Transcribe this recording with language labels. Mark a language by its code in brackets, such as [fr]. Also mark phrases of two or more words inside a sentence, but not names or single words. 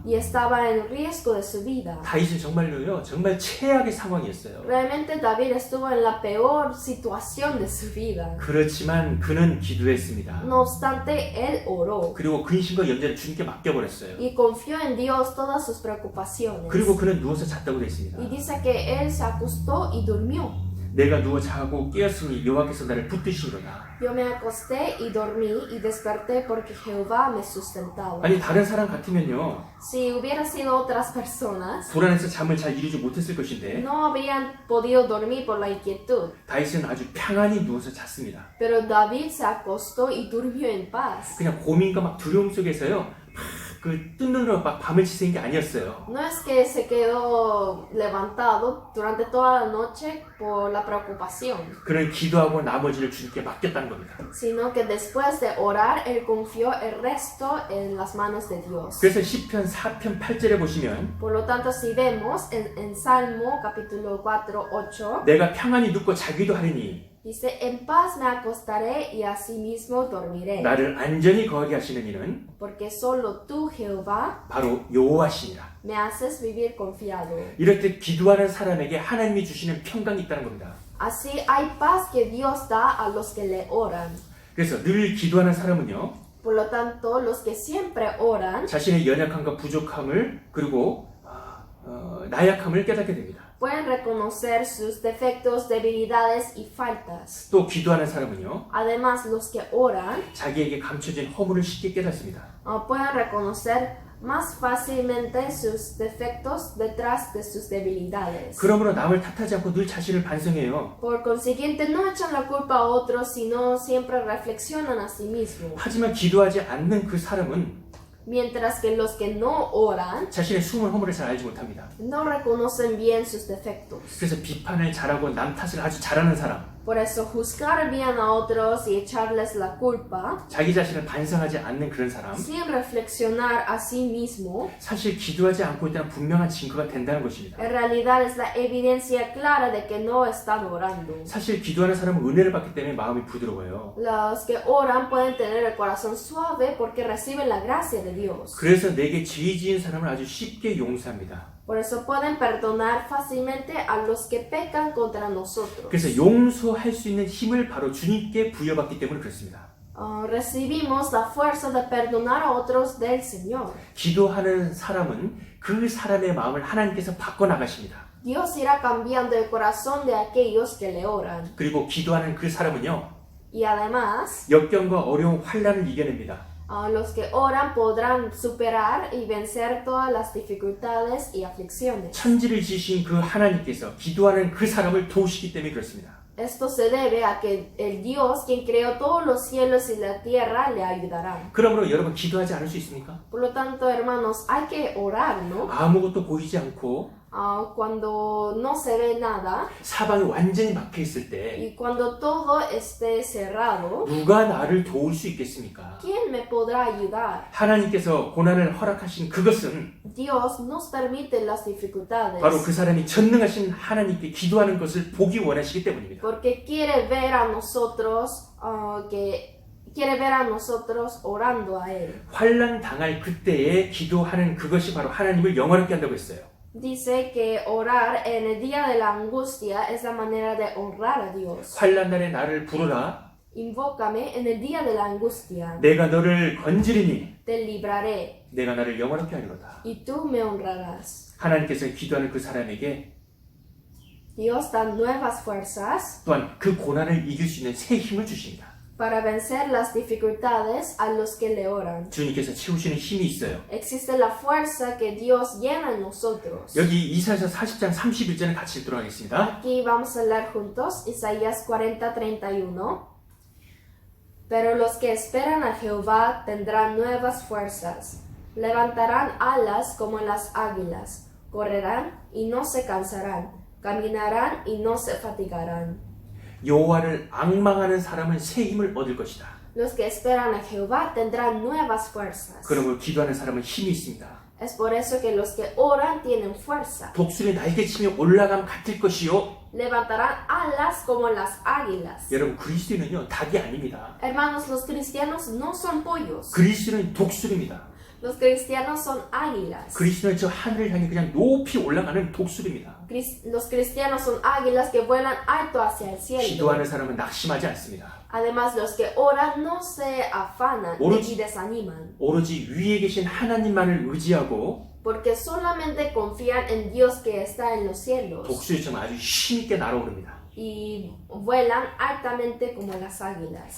[es] y estaba en riesgo de su vida. [ko] 다윗은 정말 최악의 상황이었어요. [es] Realmente David estuvo en la peor situación de su vida. [ko] 그렇지만 그는 기도했습니다. [es] No obstante, él oró [ko] 그리고 근심과 염려를 주님께 맡겨버렸어요. [es] y confió en Dios todas sus preocupaciones. [ko] 그리고 그는 누워서 잤다고 됐습니다. [es] Y dice que él se acostó y durmió. [ko] 내가 누워 자고 깨었으니 여호와께서 나를 붙드시리로다. [es] Yo me acosté y dormí y desperté porque Jehová me sustentaba. [ko] 아니 다른 사람 같으면요 [es] Si hubiera sido otras personas, [ko] 불안해서 잠을 잘 이루지 못했을 것인데 [es] no habrían podido dormir por la inquietud. [ko] 다윗은 아주 평안히 누워서 잤습니다. [es] Pero David se acostó y durmió en paz. [ko] 그냥 고민과 막 두려움 속에서요 뜯느라 막 밤을 지새는 게 아니었어요. [es] No es que se quedó levantado durante toda la noche por la preocupación, [ko] 그는 기도하고 나머지를 주님께 맡겼다는 겁니다. [es] sino que después de orar, él confió el resto en las manos de Dios. [ko] 그래서 시편 4편 8절에 보시면 [es] Por lo tanto, si vemos en Salmo capítulo 4, 8, [ko] 내가 평안히 눕고 자기도 하리니 [es] dice, en paz me acostaré y asimismo dormiré, [ko] 나를 안전히 거하게 하시는 이는 [es] porque solo tú, Jehová, [ko] 바로 여호와시니라. [es] me haces vivir confiado. [ko] 이럴 때 기도하는 사람에게 하나님이 주시는 평강이 있다는 겁니다. [es] Así hay paz que Dios da a los que le oran. [ko] 그래서 늘 기도하는 사람은요 [es] Por lo tanto, los que siempre oran [ko] 자신의 연약함과 부족함을 그리고 나약함을 깨닫게 됩니다. [es] pueden reconocer sus defectos, debilidades y faltas. [ko] 또 기도하는 사람은요 [es] Además, los que oran [ko] 자기에게 감춰진 허물을 쉽게 깨닫습니다. [es] pueden reconocer más fácilmente sus defectos detrás de sus debilidades. [ko] 그러므로 남을 탓하지 않고 늘 자신을 반성해요. [es] Por consiguiente, no echan la culpa a otros, sino siempre reflexionan a sí mismos. [ko] 하지만 기도하지 않는 그 사람은 [es] Mientras que los que no oran [ko] 자신의 숨은 허물을 잘 알지 못합니다. [es] no reconocen bien sus defectos. [ko] 그래서 비판을 잘하고 남 탓을 아주 잘하는 사람, [es] Por eso, juzgar bien a otros y echarles la culpa [ko] 자기 자신을 반성하지 않는 그런 사람, [es] sin reflexionar a sí mismo, [ko] 사실 기도하지 않고 있다는 분명한 증거가 된다는 것입니다. [es] en realidad es la evidencia clara de que no están orando. [ko] 사실 기도하는 사람은 은혜를 받기 때문에 마음이 부드러워요. [es] Los que oran pueden tener el corazón suave porque reciben la gracia de Dios. [ko] 그래서 내게 죄 지은 사람을 아주 쉽게 용서합니다. [es] Por eso pueden perdonar fácilmente a los que pecan contra nosotros. [ko] 그래서 용서할 수 있는 힘을 바로 주님께 부여받기 때문에 그렇습니다. [es] Recibimos la fuerza de perdonar a otros del Señor. [ko] 기도하는 사람은 그 사람의 마음을 하나님께서 바꿔나가십니다. [es] Dios irá cambiando el corazón de aquellos que le oran. [ko] 그리고 기도하는 그 사람은요, [es] Y además, [ko] 역경과 어려운 환난을 이겨냅니다. [es] los que oran podrán superar y vencer todas las dificultades y aflicciones. [ko] 천지를 지으신 그 하나님께서 기도하는 그 사람을 도우시기 때문에 그렇습니다. [es] Esto se debe a que el Dios, quien creó todos los cielos y la tierra, le ayudará. [ko] 그러므로 여러분 기도하지 않을 수 있습니까? [es] Por lo tanto, hermanos, hay que orar, ¿no? [ko] 아무것도 보이지 않고 [es] Cuando no se ve nada [ko] 사방이 완전히 막혀 있을 때 [es] y cuando todo esté cerrado, [ko] 누가 나를 도울 수 있겠습니까? [es] ¿quién me podrá ayudar? [ko] 하나님께서 고난을 허락하신 그것은 [es] Dios nos permite las dificultades [ko] 바로 그 사람이 전능하신 하나님께 기도하는 것을 보기 원하시기 때문입니다. [es] porque quiere ver a nosotros quiere ver a nosotros orando a Él. [ko] 환난 당할 그때에 기도하는 그것이 바로 하나님을 영화롭게 한다고 했어요. [es] Dice que orar en el día de la angustia es la manera de honrar a Dios. [ko] 환난 날에 나를 부르라. [es] Invócame en el día de la angustia. [ko] 내가 너를 건지리니 [es] Te libraré [ko] 내가 나를 영화롭게 하리로다. [es] y tú me honrarás. [ko] 하나님께서 기도하는 그 사람에게 [es] Dios da nuevas fuerzas [ko] 또한 그 고난을 이길 수 있는 새 힘을 주십니다. [es] para vencer las dificultades a los que le oran. [ko] 주님께서 채우시는 힘이 있어요. [es] Existe la fuerza que Dios llena en nosotros. [ko] 여기 이사야서 40장 31절을 같이 읽도록 하겠습니다. [es] Aquí vamos a leer juntos Isaías 40:31. Pero los que esperan a Jehová tendrán nuevas fuerzas, levantarán alas como las águilas, correrán y no se cansarán, caminarán y no se fatigarán. [ko] 여호와를 앙망하는 사람은 새 힘을 얻을 것이다. [es] Los que esperan a Jehová tendrán nuevas fuerzas. [ko] 그러므로 기도하는 사람은 힘이 있습니다. [es] Es por eso que los que oran tienen fuerza. [ko] 독수리 날개치며 올라감 같을 것이요. [es] Levantarán alas como las águilas. [ko] 여러분 그리스도인은요 닭이 아닙니다. [es] Hermanos, los cristianos no son pollos. [ko] 그리스도는 독수리입니다. [es] Los cristianos son águilas. [ko] 그리스도는 저 하늘을 향해 그냥 높이 올라가는 독수리입니다. [es] Los cristianos son águilas que vuelan alto hacia el cielo. [ko] 기도하는 사람은 낙심하지 않습니다. [es] Además, los que oran no se afanan [ko] 오로지- [es] y desaniman, [ko] 오로지 위에 계신 하나님만을 의지하고 [es] porque solamente confían en Dios que está en los cielos [ko] 독수리처럼 아주 힘있게 날아오릅니다. [es] y vuelan altamente como las águilas.